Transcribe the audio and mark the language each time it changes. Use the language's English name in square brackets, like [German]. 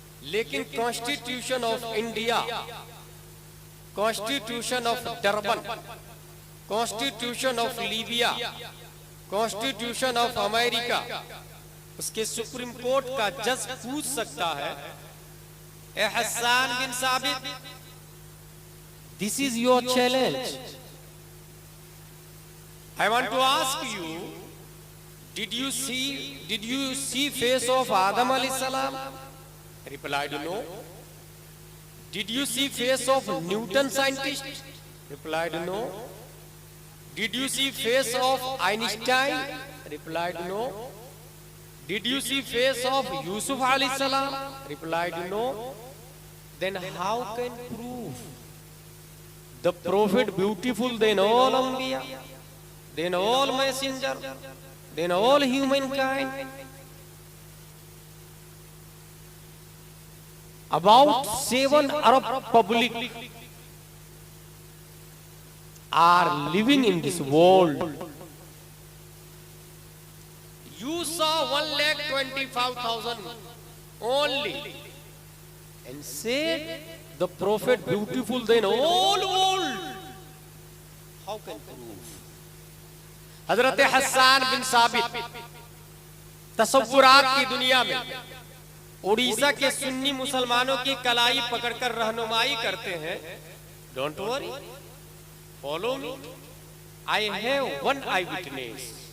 [Hindi] लेकिन constitution of India, constitution of Durban, constitution of Libya, constitution of America, उसके supreme court का जज पूछ सकता है, ए हसन बिन साबित, [English] this is your challenge. I want to ask you, did you see face of Adam alayhi salam? Replied no. Did you see face of Newton scientist? Replied no. Did you see face of Einstein? Replied no. Did you see face of Yusuf alayhi salam? Replied no. Then how can prove the prophet beautiful than all Anbiya, than all messenger, than all humankind? About 7 Arab public are living in this world. You saw 1,25,000 only and said the prophet beautiful than all world. How can prove? [Hindi] हजरत हसन बिन साबित तसव्वुरात की दुनिया में उड़ीसा के सुन्नी मुसलमानों की कलाई पकड़कर रहनुमाई करते हैं। [English] Don't worry, follow me, I have one eyewitness.